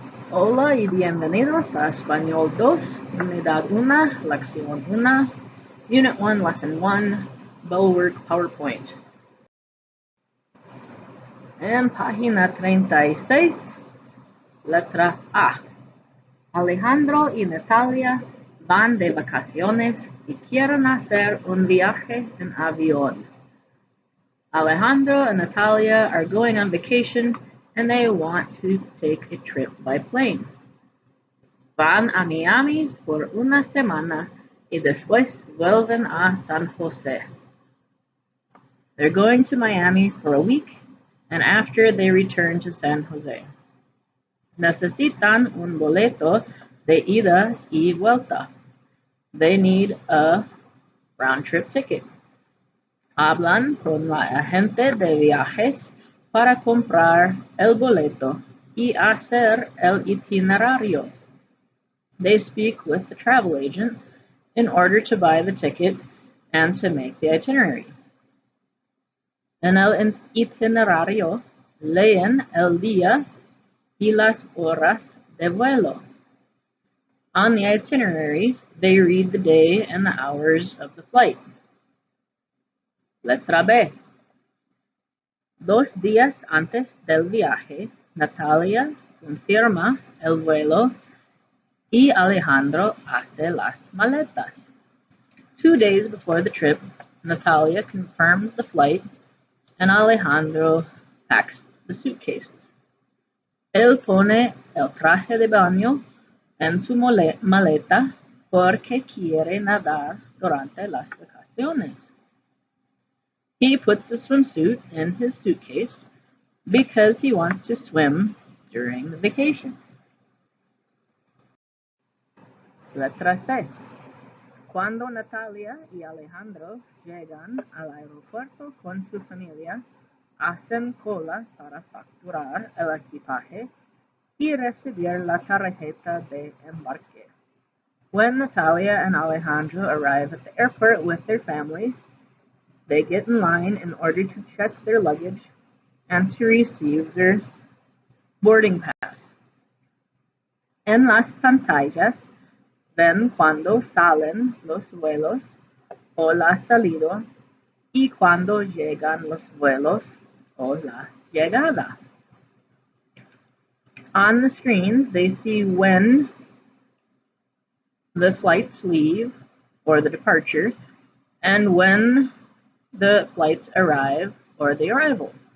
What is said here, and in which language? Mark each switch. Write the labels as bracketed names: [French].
[Spanish] Hola y bienvenidos a Español 2, Unidad 1, Lección 1, [English] Unit 1, Lesson 1, BellWork PowerPoint. [Spanish] En página 36, letra A. Alejandro y Natalia van de vacaciones y quieren hacer un viaje en avión. [English] Alejandro and Natalia are going on vacation and they want to take a trip by plane. [Spanish] Van a Miami por una semana y después vuelven a San Jose. [English] They're going to Miami for a week and after they return to San Jose. [Spanish] Necesitan un boleto de ida y vuelta. [English] They need a round-trip ticket. [Spanish] Hablan con la agente de viajes para comprar el boleto y hacer el itinerario. [English] They speak with the travel agent in order to buy the ticket and to make the itinerary. [Spanish] En el itinerario leen el día y las horas de vuelo. [English] On the itinerary, they read the day and the hours of the flight. [Spanish] Letra B. 2 días antes del viaje, Natalia confirma el vuelo y Alejandro hace las maletas. [English] 2 days before the trip, Natalia confirms the flight and Alejandro packs the suitcases. [Spanish] Él pone el traje de baño en su maleta porque quiere nadar durante las vacaciones. [English] He puts the swimsuit in his suitcase because he wants to swim during the vacation. [Spanish] Letra C. Cuando Natalia y Alejandro llegan al aeropuerto con su familia, hacen cola para facturar el equipaje y recibir la tarjeta de embarque. [English] When Natalia and Alejandro arrive at the airport with their family, they get in line in order to check their luggage and to receive their boarding pass. [Spanish] En las pantallas ven cuando salen los vuelos o la salida y cuando llegan los vuelos o la llegada. [English] On the screens, they see when the flights leave or the departure and when the flights arrive or the arrival.